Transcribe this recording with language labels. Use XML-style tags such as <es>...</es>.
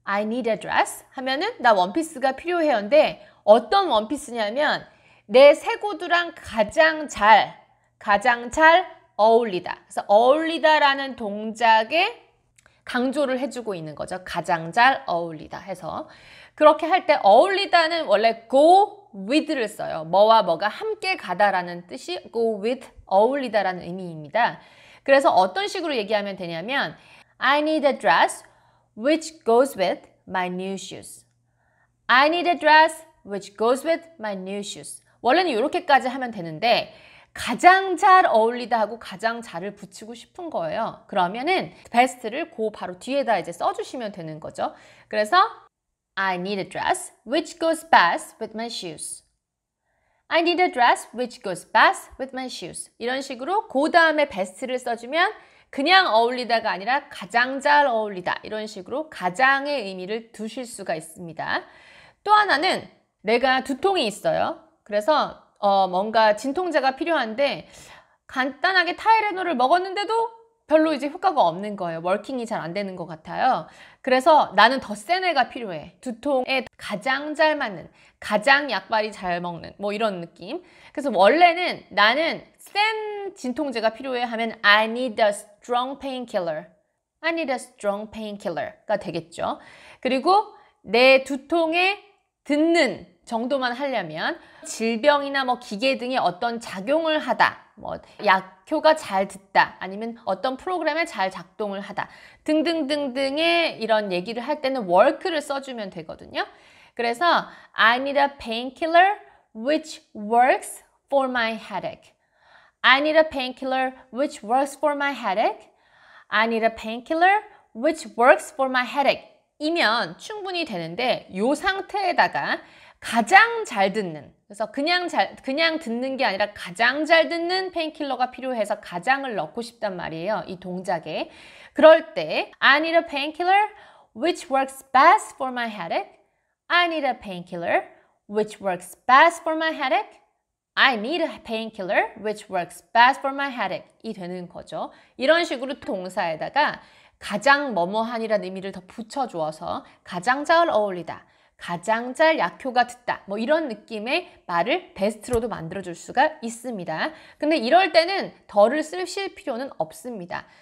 <en>I need a dress</en> <ko>하면은 나 원피스가 필요해요인데, 어떤 원피스냐면 내 새 구두랑 가장 잘 어울리다. 그래서 어울리다라는 동작에 강조를 해주고 있는 거죠. 가장 잘 어울리다 해서. 그렇게 할 때 어울리다는 원래 go with를 써요. 뭐와 뭐가 함께 가다라는 뜻이 go with, 어울리다라는 의미입니다. 그래서 어떤 식으로 얘기하면 되냐면</ko> <en>I need a dress which goes with my new shoes. I need a dress which goes with my new shoes.</en> <ko>원래는 이렇게까지 하면 되는데 가장 잘 어울리다 하고 가장 잘을 붙이고 싶은 거예요. 그러면은 best를 그 바로 뒤에다 이제 써주시면 되는 거죠. 그래서</ko> <en>I need a dress which goes best with my shoes. I need a dress which goes best with my shoes.</en> <ko>이런 식으로 그 다음에 best를 써주면 그냥 어울리다가 아니라 가장 잘 어울리다. 이런 식으로 가장의 의미를 두실 수가 있습니다. 또 하나는 내가 두통이 있어요. 그래서 뭔가 진통제가 필요한데 간단하게 타이레놀을 먹었는데도 별로 이제 효과가 없는 거예요. 워킹이 잘 안 되는 것 같아요. 그래서 나는 더 센 애가 필요해. 두통에 가장 잘 맞는, 가장 약발이 잘 먹는 뭐 이런 느낌. 그래서 원래는 나는 센 진통제가 필요해 하면</ko> <en>I need a strong painkiller. I need a strong painkiller</en> <ko>가 되겠죠. 그리고 내 두통에 듣는 정도만 하려면 질병이나 뭐 기계 등의 어떤 작용을 하다, 뭐 약효가 잘 듣다, 아니면 어떤 프로그램에 잘 작동을 하다 등등등등의 이런 얘기를 할 때는 work를 써주면 되거든요. 그래서</ko> <en>I need a painkiller which works for my headache. I need a painkiller which works for my headache. I need a painkiller which works for my headache.</en> <ko>이면 충분히 되는데 이 상태에다가 가장 잘 듣는, 그래서 그냥 듣는 게 아니라 가장 잘 듣는 페인킬러가 필요해서 가장을 넣고 싶단 말이에요. 이 동작에. 그럴 때</ko> <en>I need a painkiller which works best for my headache. I need a painkiller which works best for my headache. I need a painkiller which works best for my headache.</en> <ko>이 되는 거죠. 이런 식으로 동사에다가 가장 뭐뭐한이라는 의미를 더 붙여주어서 가장 잘 어울리다, 가장 잘 약효가 듣다, 뭐 이런 느낌의 말을 best로도 만들어줄 수가 있습니다. 근데 이럴 때는 더를 쓰실 필요는 없습니다.</ko>